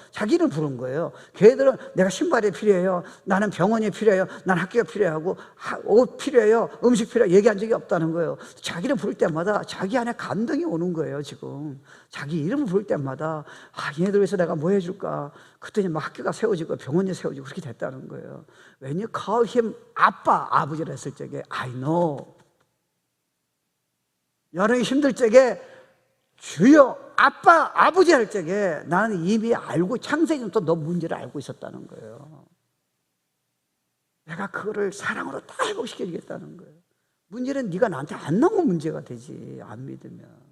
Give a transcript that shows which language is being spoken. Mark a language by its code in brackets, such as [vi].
[ko] 자기 이름 부르는 거예요. 걔들은 내가 신발이 필요해요. 나는 병원이 필요해요. 난 학교가 필요하고 옷 필요해요. 음식 필요해요. 얘기한 적이 없다는 거예요. 자기 이름 부를 때마다 자기 안에 감동이 오는 거예요. 지금 자기 이름을 부를 때마다 얘네들 위해서 내가 뭐 해줄까. 그랬더니 막 학교가 세워지고 병원이 세워지고 그렇게 됐다는 거예요. [en] When you call him [ko] 아빠, 아버지를 했을 적에 [en] I know. [ko] 여러분이 힘들 적에 주여 아빠, 아버지 할 적에 나는 이미 알고 창세기부터 너 문제를 알고 있었다는 거예요. 내가 그거를 사랑으로 다 회복시켜주겠다는 거예요. 문제는 네가 나한테 안 나오면 문제가 되지 안 믿으면.